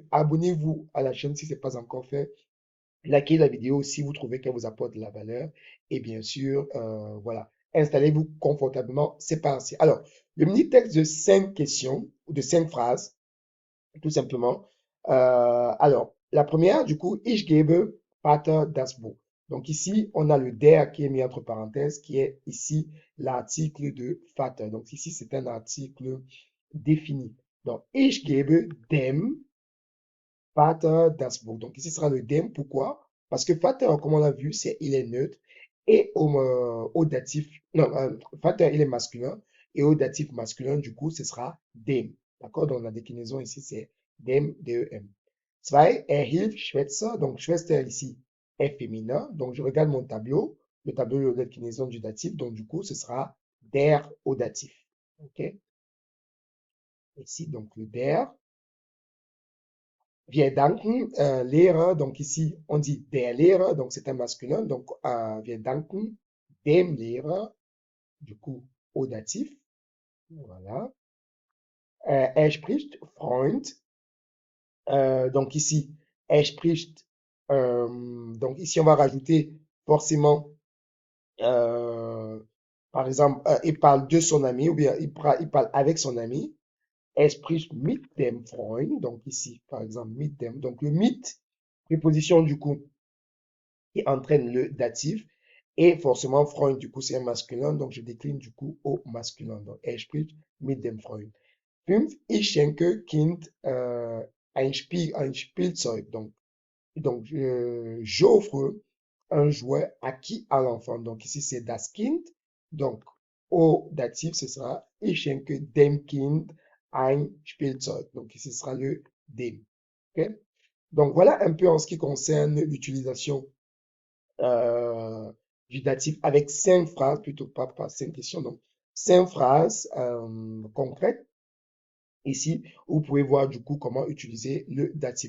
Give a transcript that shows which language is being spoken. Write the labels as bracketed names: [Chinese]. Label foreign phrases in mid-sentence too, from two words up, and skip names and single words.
[French] Abonnez-vous à la chaîne si ce n'est pas encore fait. Likez la vidéo si vous trouvez qu'elle vous apporte de la valeur. Et bien sûr, voilà, installez-vous confortablement. C'est parti. Alors, le mini texte de 5 questions ou de 5 phrases, tout simplement. Alors, la première, du coup, [German] ich gebe Vater das Buch. [French] Donc ici, on a le der qui est mis entre parenthèses, qui est ici l'article de Vater. Donc ici, c'est un article défini. Donc, [German] ich gebe dem Vater das Buch. [French] Donc ici ce sera le dem. Pourquoi? Parce que Vater, comme on l'a vu, il est neutre. Et au datif, non, Vater, il est masculin. Et au datif masculin, du coup, ce sera dem. D'accord? Donc la déclinaison ici, c'est [German] dem, dem. Zwei, hilft Schwester. [French] Donc Schwester ici est féminin. Donc je regarde mon tableau, le tableau de déclinaison du datif. Donc du coup, ce sera der au datif. OK? Ici, donc le der. [German] Wir danken, Lehrer, [French] donc ici on dit [German] der Lehrer, [French] donc c'est un masculin, donc [German] wir danken dem Lehrer, [French] du coup au datif, voilà. [German] Er spricht Freund, [French] donc ici [German] er spricht, [French] donc ici on va rajouter forcément, euh, par exemple, il parle de son ami ou bien il parle avec son ami. [German] Er spricht mit dem Freund, [French] donc ici par exemple [German] mit dem, [French] donc le mit, préposition du coup qui entraîne le datif. Et forcément, Freund, du coup, c'est un masculin, donc je décline du coup au masculin. Donc, [German] er spricht mit dem Freund. [French] 5. [German] Ich schenke Kind ein Spielzeug. [French] Donc j'offre un jouet à qui? À l'enfant. Donc, ici, c'est [German] das Kind. [French] Donc, au datif, ce sera [German] ich schenke dem Kind ein Spielzeug. [French] Donc, ici, ce sera le dem. OK? Donc, voilà un peu en ce qui concerne l'utilisation euh, du datif avec 5 phrases, plutôt pas 5 questions, donc 5 phrases concrètes ici, où vous pouvez voir du coup comment utiliser le datif.